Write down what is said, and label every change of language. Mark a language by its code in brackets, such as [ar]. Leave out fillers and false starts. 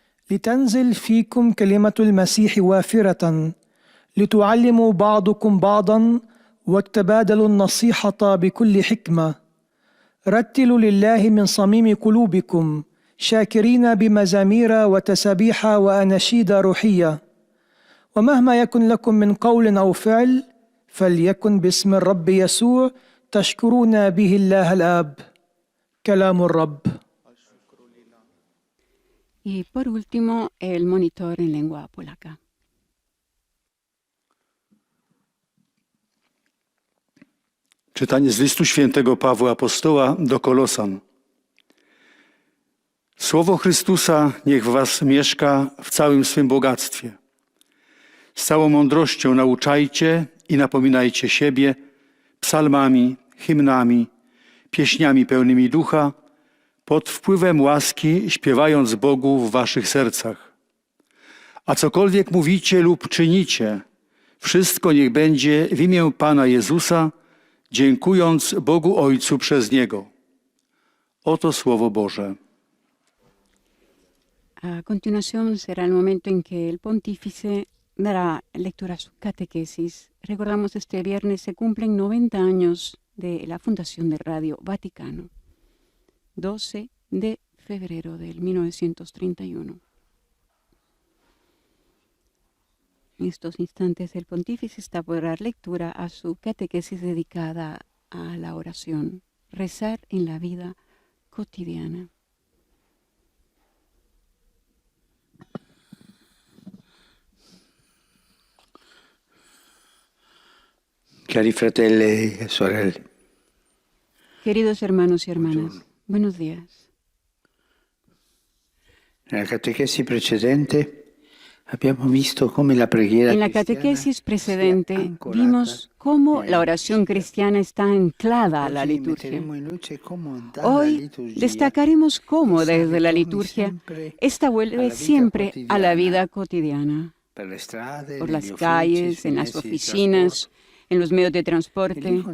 [ar] لتنزل فيكم كلمة المسيح وافرة لتعلموا بعضكم بعضا وتبادلوا النصيحة بكل حكمة رتلوا لله من صميم قلوبكم شاكرين بمزامير وتسابيح وأناشيد روحية ومهما يكن لكم من قول أو فعل فليكن باسم الرب يسوع تشكرون به الله الآب. كلام الرب. [es] Y por último, el monitor en lengua polaca. [pl] Czytanie z listu świętego Pawła Apostoła do Kolosan. Słowo Chrystusa niech w was mieszka w całym swym bogactwie. Z całą mądrością nauczajcie i napominajcie siebie psalmami, hymnami, pieśniami pełnymi ducha, pod wpływem łaski śpiewając Bogu w waszych sercach. A cokolwiek mówicie lub czynicie, wszystko niech będzie w imię Pana Jezusa, dziękując Bogu Ojcu przez Niego. Oto Słowo Boże. [es] A continuación será el momento en que el pontífice dará lectura a su catequesis. Recordamos, este viernes se cumplen 90 años de la fundación de Radio Vaticano, 12 de febrero del 1931. En estos instantes el pontífice está por dar lectura a su catequesis dedicada a la oración, rezar en la vida cotidiana. [it] Cari fratelli e sorelle. [es] Queridos hermanos y hermanas, buenos días. En la catequesis precedente [it] abbiamo visto come la preghiera [es] En la catequesis precedente vimos cómo la oración cristiana está anclada a la liturgia. Hoy destacaremos cómo desde la liturgia esta vuelve siempre a la vida cotidiana, por las calles, en las oficinas, en los medios de transporte.